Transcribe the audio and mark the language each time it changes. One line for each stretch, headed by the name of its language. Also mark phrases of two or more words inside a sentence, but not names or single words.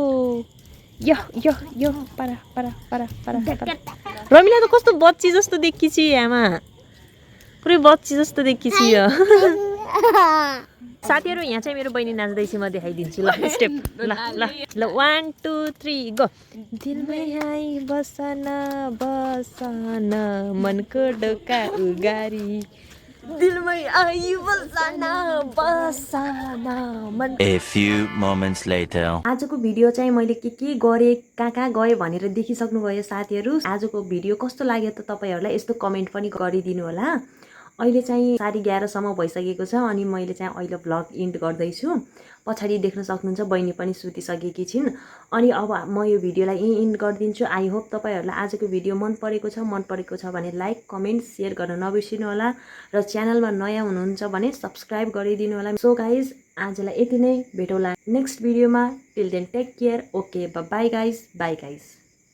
Nepali: यो पारा पारा पारा पारा रमिला त कस्तो बच्ची जस्तो देखिछि आमा पुरै बच्ची जस्तो देखिछि यो साथीहरू यहाँ चाहिँ मेरो बहिनी नाच्दैछ म देखाइदिन्छु ल स्टेप ल ल ल 1 2 3 गो दिलमै आइ बसन बसन मनको ढोका उगारी दिलमै आइ बसन बसन मन
English: A few moments later.
Nepali: आजको भिडियो चाहिँ मैले के गरेँ कहाँ गएँ भनेर देखिसक्नुभयो साथीहरू आजको भिडियो कस्तो लाग्यो त तपाईँहरूलाई यस्तो कमेन्ट पनि गरिदिनु होला अहिले चाहिँ 11:30 सम्म भइसकेको छ अनि मैले चाहिँ अहिले
English: vlog end
Nepali: गर्दैछु पछाडि देख्न सक्नुहुन्छ बहिनी पनि सुतिसकेकी छिन् अनि अब म यो भिडियोलाई इन्ड गरिदिन्छु
English: I hope
Nepali: तपाईँहरूलाई आजको भिडियो मन परेको छ भने
English: like comment share
Nepali: गर्न नबिर्सिनु होला र च्यानलमा नयाँ हुनुहुन्छ भने सब्स्क्राइब गरिदिनु होला
English: so guys
Nepali: आजलाई यति नै भेटौँला नेक्स्ट भिडियोमा
English: till then take care okay bye guys